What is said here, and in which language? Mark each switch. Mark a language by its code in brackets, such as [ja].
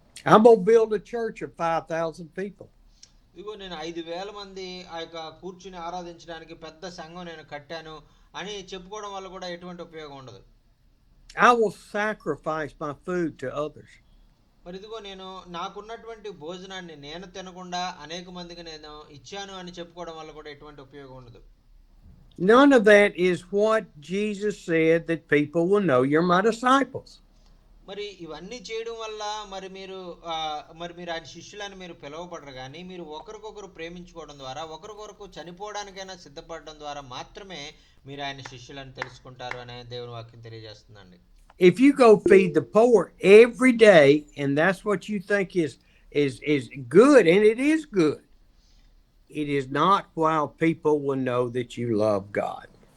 [en] I'm going to build a church of 5,000 people. [te] ఇదిగో నేను 5,000 మంది ఆ యొక్క కూర్చుని ఆరాధించడానికి పెద్ద సంఘం నేను కట్టాను అని చెప్పుకోవడం వల్ల కూడా ఎటువంటి ఉపయోగం ఉండదు. [en] I will sacrifice my food to others. [te] మరి ఇదిగో నేను నాకున్నటువంటి భోజనాన్ని నేను తినకుండా అనేక మందికి నేను ఇచ్చాను అని చెప్పుకోవడం వల్ల కూడా ఎటువంటి ఉపయోగం ఉండదు. [en] None of that is what Jesus said that people will know you're my disciples. [te] మరి ఇవన్నీ చేయడం వల్ల మరి మీరు ఆయన శిష్యులని మీరు పిలువబడరు, కానీ మీరు ఒకరికొకరు ప్రేమించుకోవడం ద్వారా ఒకరికొరకు చనిపోవడానికైనా సిద్ధపడడం ద్వారా మాత్రమే మీరు ఆయన శిష్యులని తెలుసుకుంటారు అనే దేవుని వాక్యం తెలియజేస్తుందండి. [en] If you go feed the poor every day and that's what you think is good, and it is good, it is not while people will know that you love God.